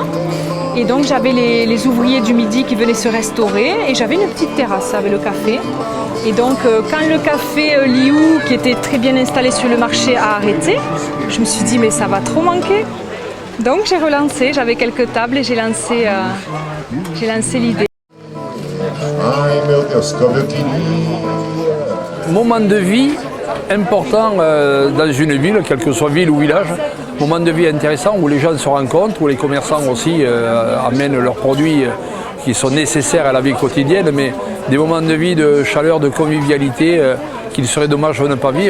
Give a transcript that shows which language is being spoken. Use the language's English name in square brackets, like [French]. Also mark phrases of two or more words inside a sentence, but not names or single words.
[French] Et donc j'avais les ouvriers du midi qui venaient se restaurer et j'avais une petite terrasse avec le café. Et donc quand le café Liu, qui était très bien installé sur le marché, a arrêté, je me suis dit mais ça va trop manquer. Donc j'ai relancé, j'avais quelques tables et j'ai lancé l'idée. [Portuguese] Ai meu Deus, como eu queria. [French] Moment de vie important dans une ville, quelle que soit ville ou village. Moment de vie intéressant où les gens se rencontrent, où les commerçants aussi amènent leurs produits qui sont nécessaires à la vie quotidienne, mais des moments de vie, de chaleur, de convivialité qu'il serait dommage de ne pas vivre.